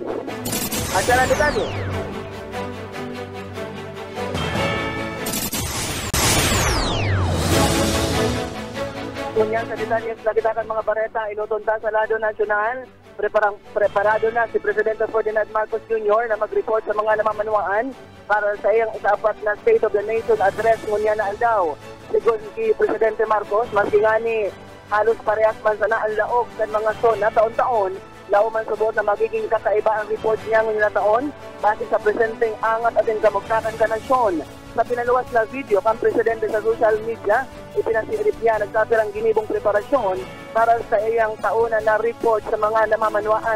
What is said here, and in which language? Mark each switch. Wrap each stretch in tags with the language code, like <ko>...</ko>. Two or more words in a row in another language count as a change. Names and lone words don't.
<bik>At sa detalye, kunyan sa detalye sa kita mga bareta inutunta sa lado nasyonal. Preparado na si Presidente Ferdinand Marcos Jr. na mag-report sa mga namamanuan para sa iyang ikapat na State of the Nation address ngunya na Aldao. Sigon si Presidente Marcos, masigani halos parehas man sana ang laog ng mga zona taon-taon, lao man subot na magiging kakaiba ang report niya ngunya na taon base sa presenteng angat at kamugtakan ka nasyon. Sa pinaluwas na video kang Presidente sa social media, ipinasilip niya nagkapirang ginibong preparasyon para sa iyang tauna na report sa mga namamanuan.</bik>